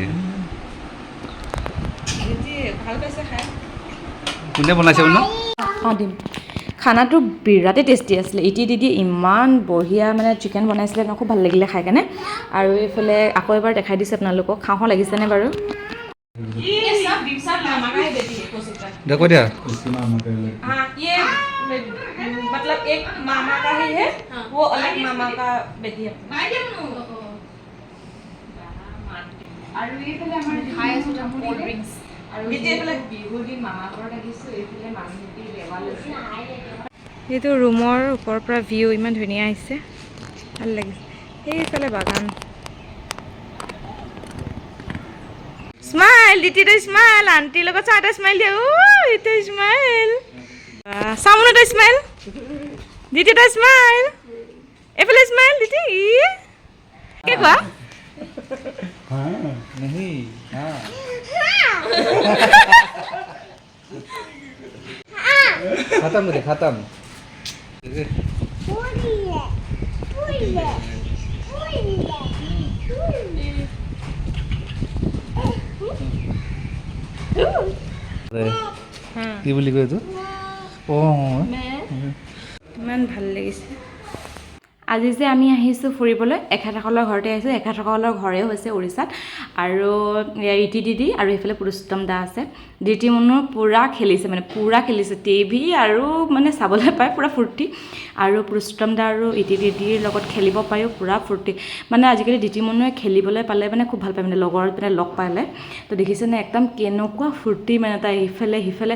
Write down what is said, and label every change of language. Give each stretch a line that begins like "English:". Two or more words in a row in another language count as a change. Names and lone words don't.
Assamese: ভাল পাইছে খাই কোনে বনাইছে ন অঁ দিম খানাটো বিৰাটেই টেষ্টি আছিলে ইটি দিদি ইমান বঢ়িয়া মানে চিকেন বনাইছিলে ন খুব ভাল লাগিলে খাই কেনে আৰু এইফালে আকৌ এবাৰ দেখাই দিছে আপোনালোকক খাওঁ লাগিছেনে বাৰু
Hindi: देखो दिया हाँ ये मतलब एक मामा का ही है वो अलग मामा का बेटी है
Assamese: আৰু এইফালে আমাৰ খাই আছো এটা
English: cold drinks
Assamese: আৰু এইফালে বিহুদি মামা ঘৰত আহিছো এইফালে মামীটি দেৱাল আছে এইটো ৰুমৰ ওপৰৰ পৰা ভিউ ইমান ধুনীয়া আহিছে ভাল লাগিছে সেইফালে বাগান স্মাইল দিদি তো স্মাইল আন্টি লগত চাহ এটা স্মাইল দিয়া এইটো স্মাইল চামোন এটা স্মাইল দিদি এটা স্মাইল এইফালে স্মাইল দিদি কি কোৱা
Hindi: नहीं हाँ खत्म रे खत्म
Assamese: কি বুলি কয় এইটো ইমান ভাল লাগিছে আজি যে আমি আহিছোঁ ফুৰিবলৈ এখেতসকলৰ ঘৰতে আহিছোঁ এখেতসকলৰ ঘৰে হৈছে উৰিষ্যাত আৰু ইটি দিদি আৰু এইফালে পুৰুষোত্তম দা আছে দিতি মুনুৰ পূৰা খেলিছে মানে পূৰা খেলিছে টিভি আৰু মানে চাবলৈ পায় পূৰা ফূৰ্তি আৰু পুৰুষোত্তম দা আৰু ইটি দিদিৰ লগত খেলিব পায়ো পূৰা ফূৰ্তি মানে আজিকালি দিতি মুনুৱে খেলিবলৈ পালে মানে খুব ভাল পায় মানে লগৰ মানে লগ পালে তো দেখিছেনে একদম কেনেকুৱা ফূৰ্তি মানে তাই ইফালে সিফালে